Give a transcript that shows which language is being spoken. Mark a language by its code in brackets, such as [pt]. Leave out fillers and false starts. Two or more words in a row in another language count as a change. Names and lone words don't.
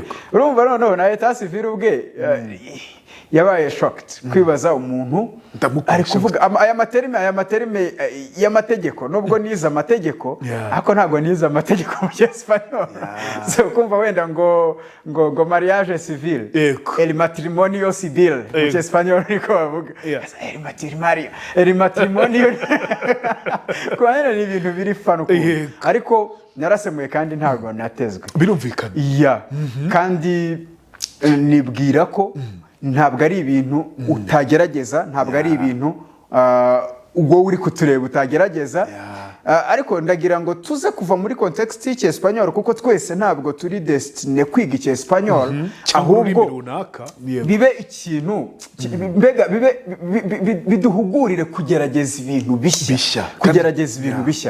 [rw] Urumva noneho na etat civil ubwe yabaye shocked kwibaza umuntu ari kuvuga aya materime y'amategeko, nubwo nize amategeko ariko ntabwo nize amategeko mu Cyespanol. So kumva wenda ngo [fr] mariage civil, [es] el matrimonio civil [rw] mu Cyespanol niko bavuga, [es] el matrimonio [rw] kwa ni ibintu biri fano, ariko narasemuye kandi ntabwo natezwe, birumvikana. Kandi nibwira ko ntabwo ari ibintu utagerageza, ntabwo ari ibintu ubwo uri kutureba utagerageza, ariko ndagira ngo tuze kuva muri context y'Icyespanol, kuko twese ntabwo turi destine kwiga Icyespanol, ahubwo bibe ikintu biduhugurire kugerageza ibintu bishya, kugerageza ibintu bishya